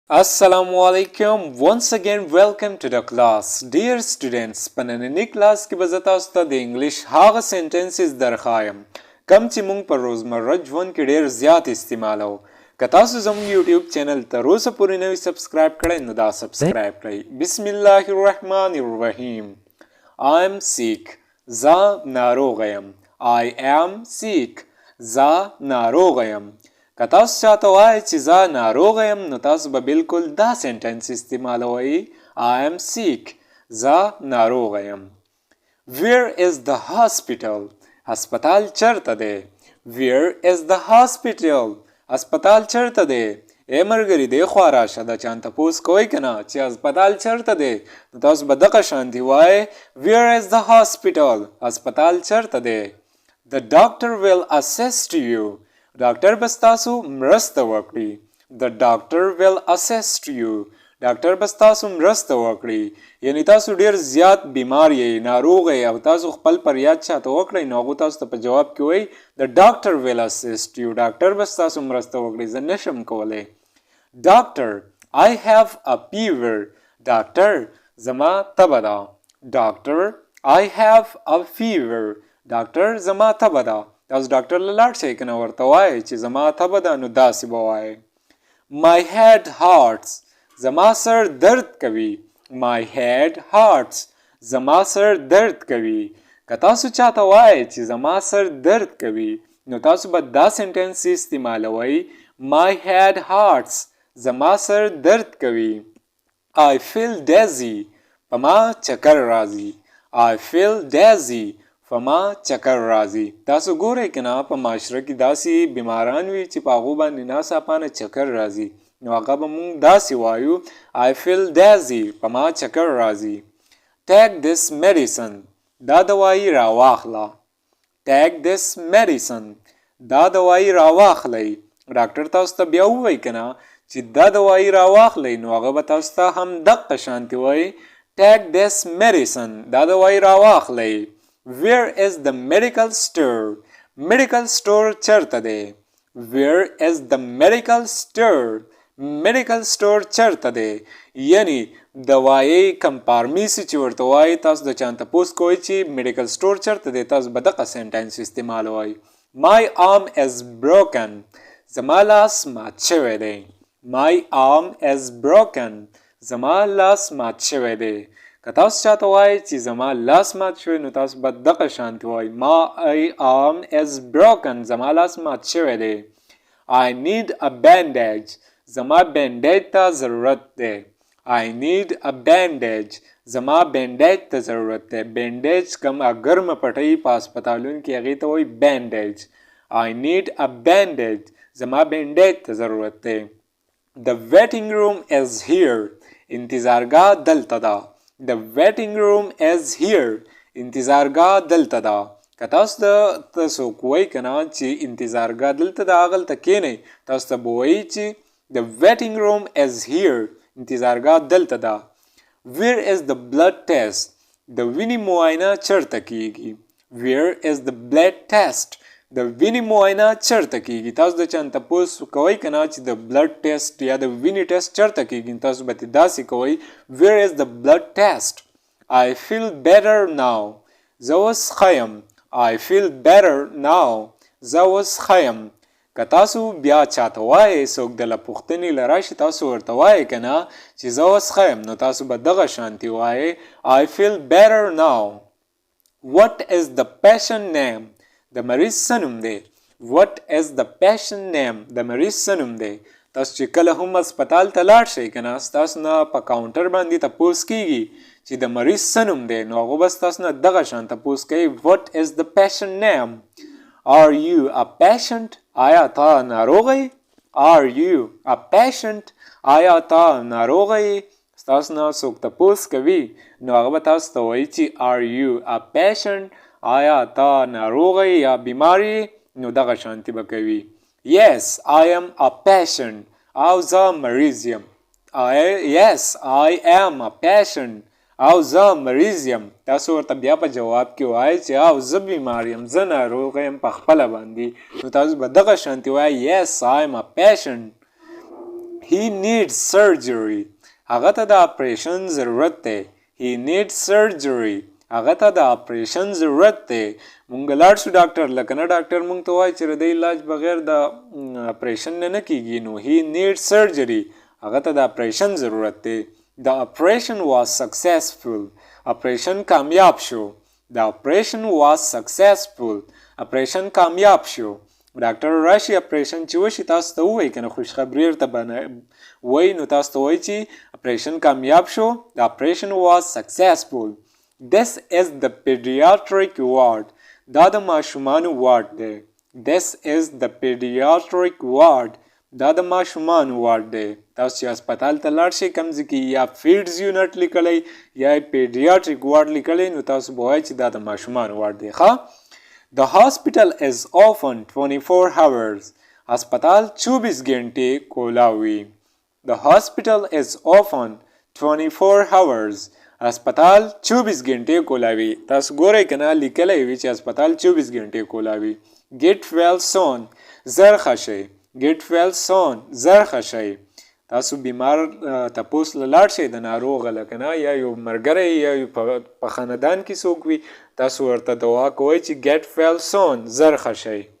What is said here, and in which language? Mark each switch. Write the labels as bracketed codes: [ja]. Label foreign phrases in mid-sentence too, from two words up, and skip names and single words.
[ar] السلام عليكم. [en] Once again, welcome to the class. Dear students, [ps] په نننۍ کلاس کې به زه تاسو ته د انګلیش هغه سنټنسز درښایم کم چې موږ په روزمره ژوند کې ډېر زیات استعمالو. که تاسو زموږ یوټیوب چینل تر اوسه پورې نه وي سبسکرایب کړی نو دا سبسکرایب کړئ. [ar] بسم الله الرحمن الرحیم. [en] I am sick. [ps] زه ناروغه یم. [en] I am sick. [ps] زه ناروغه یم. که تاسو چاته وایئ چې زه ناروغه یم نو تاسو به بالکل دا سنټنس استعمالوئ. [en] I am sick. [ps] زه ناروغه یم. [en] Where is the hospital? [ps] هسپتال چرته دی؟ [en] Where is the hospital? [ps] هسپتال چرته دی؟ ای ملګري دې خوا راشه دا چانه تپوس کوئ که نه چې هسپتال چرته دی نو تاسو به دغه شانتي وایئ [en] Where is the hospital? [ps] هسپتال چرته دی؟ [en] The doctor will assist you. [ps] ډاکټر به ستاسو مرسته وکړي. [en] The doctor will assist you. [ps] ډاکټر به ستاسو مرسته وکړي. یعنی تاسو ډیر زیات بیمار یې ناروغ یې او تاسو خپل فریاد چاته وکړئ نو هغه تاسو ته په جواب کې وایي [en] The doctor will assist you. [ps] ډاکټر به ستاسو مرسته وکړي. زه نشم کولی. [en] Doctor, I have a fever. [ps] ډاکټر زما تبه ده. [en] Doctor, I have a fever. [ps] ډاکټر زما تبه ده. تاسو ډاکټر له لاړ شئ که نه ورته وایئ چې زما تبه ده نو داسې به وایئ. [en] My head hurts. [ps] زما سر درد کوي. [en] My head hurts. [ps] زما سر درد کوي. که تاسو چاته وایئ چې زما سر درد کوي نو تاسو به دا سنټنس استعمالوئ [en] My head hurts. [ps] زما سر درد کوي. [en] I feel dizzy. [ps] په ما چکر راځي. [en] I feel dizzy. [ps] فما چکر راځي. تاسو ګورئ که نه په معاشره کې داسې بیماران وي چې په هغو باندې ناڅاپانه چکر راځي نو هغه به موږ داسې وایو [en] I feel dizzy. [ps] په ما چکر راځي. [en] Take this medicine. [ps] دا دوايي راواخله. [en] Take this medicine. [ps] دا دوايي راواخلئ. ډاکټر تاسو ته بیا ووایي که نه چې دا دوايي راواخلئ نو هغه به تاسو ته هم دقه شانتې وایي [en] Take this medicine. [ps] دا دوايي راواخلئ. [en] Where is the medical store? Medical store [ps] چرته دی؟ [en] Where is the medical store? Medical store [ps] چرته دی؟ یعنی دوایی کم فارمیسی چې ورته وایي تاسو د چانه تپوس کوئ چې [en] medical store [ps] چرته دی تاسو به دغه سنټنس استعمالوئ. [en] My arm is broken. [ps] زما لاس مات شوی دی. [en] My arm is broken. [ps] زما لاس مات شوی دی. که تاسو چاته وایئ چې زما لاس مات شوی نو تاسو به دغه شانتې وایئ [en] My arm is broken. [ps] زما لاس مات شوی دی. [en] I need a bandage. [ps] زما بینډیج ته ضرورت دی. [en] I need a bandage. [ps] زما بینډیج ته ضرورت دی. بینډیج کومه ګرمه پټۍ په هسپتالونو کې هغې ته وایي bandage. [en] I need a bandage. [ps] زما بینډیج ته ضرورت دی. [en] The waiting room is here. [ps] انتظارګاه دلته ده. [en] The waiting room is here. [ps] انتظارګاه دلته ده. که تاسو ته څوک وایي که نه چې انتظارګاه دلته ده هغلته کښېنئ تاسو ته به وایي چې [en] The waiting room is here. [ps] انتظارګاه دلته ده. [en] Where is the blood test? [ps] د وینې معاینه چرته کیږي. [en] Where is the blood test? [ps] د وینې معاینه چرته کیږي. تاسو د چانه تپوس کوئ که نه چې د [en] blood test [ps] یا د وینې ټیسټ چرته کیږي تاسو به ترې داسې کوئ [en] Where is the blood test? I feel better now. [ps] زه اوس ښه یم. [en] I feel better now. [ps] زه اوس ښه یم. که تاسو بیا چاته وایئ څوک دله پوښتنې له راشي تاسو ورته وایئ که نه چې زه اوس ښه یم نو تاسو به دغه شانتې وایئ [en] I feel better now. What is the patient name? [ps] د مریض څه نوم دی؟ [en] What is the patient name? [ps] د مریض څه نوم دی؟ تاسو چې کله هم هسپتال ته لاړ شئ که نه ستاسو نه په کاونټر باندې تپوس کیږي چې د مریض څه نوم دی نو هغه به ستاسو نه دغه شان تپوس کوي [en] What is the patient name? Are you a patient? [ps] آیا تا ناروغه یې؟ [en] Are you a patient? [ps] آیا تا ناروغه یې؟ ستاسو نه څوک تپوس کوي نو هغه به تاسو ته وایي چې [en] Are you a patient? [ps] آیا تا ناروغه یې یا بیمار یې؟ نو دغه شانتې به کوي [en] Yes, I am a patient. [ps] او زه مریض یم. [en] Yes, I am a patient. [ps] او زه مریض یم. تاسو ورته بیا په جواب کې وایئ چې او زه بیمار یم زه ناروغه یم په خپله باندې نو تاسو به دغه شانتې وایئ [en] Yes, I am a patient. he needs surgery [ps] هغه ته د اپریشن ضرورت دی [en] he needs surgery [ps] هغه ته د اپریشن ضرورت دی مونږ لاړ شو ډاکټر لکه نه ډاکټر مونږ ته وایي چې د علاج بغیر د اپریشن نه کیږي نو [en] he needs surgery [ps] هغه ته د اپریشن ضرورت دی [en] the operation was successful [ps] اپریشن کامیاب شو [en] the operation was successful [ps] اپریشن کامیاب شو ډاکټر راشي اپریشن چې وشي تاسو ته وایي کنه خوشخبری ورته وایي نو تاسو ته وایي چې اپریشن کامیاب شو [en] the operation was successful this is the pediatric ward [ps] دا د ماشومانو وارد دی [en] this is the pediatric ward [ps] دا د ماشومانو وارد دی تاسو چې هسپتال ته لاړ شئ کوم ځای کې یا [en] peds unit [ps] لیکلی یا [en] pediatric ward [ps] لیکلی نو تاسو به وایئ چې دا د ماشومانو وارډ دی ښه [en] The hospital is open 24 hours. [ps] هسپتال 24 घंटे کولا وي. [en] The hospital is open 24 hours. [ps] هسپتال 24 घंटे کولا وي. تاسو ګورئ کنه لیکلی وي چې هسپتال 24 घंटे کولا وي. [en] Get well soon. [ps] زر ښه شئ. [en] Get well soon. [ps] زر ښه شئ. تاسو بیمار تپوس لاړ شئ د ناروغه لکه نه یا یو ملګری یا په خاندان کې څوک وي تاسو ورته دعا کوئ چې [en] get well soon [ps] زر ښه شئ